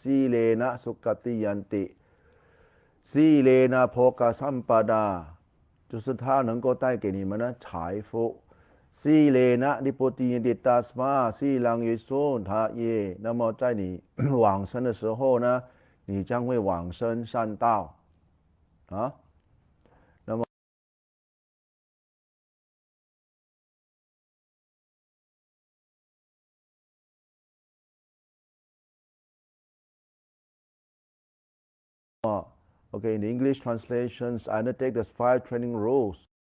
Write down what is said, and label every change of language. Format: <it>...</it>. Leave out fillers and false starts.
<pi>สีเลนะสุขติยันติสีเลนะโภคสัมปดา，</pi> <zh>就是它能够带给你们的财富。</zh> <pi>สีเลนะดิปุติยันติตัสมาสีลังวิสุทธาย。</pi> <zh>那么在你往生的时候呢，你将会往生善道啊。</zh> <en>那么Okay, in the English translations, I undertake the 5 training rules.</en>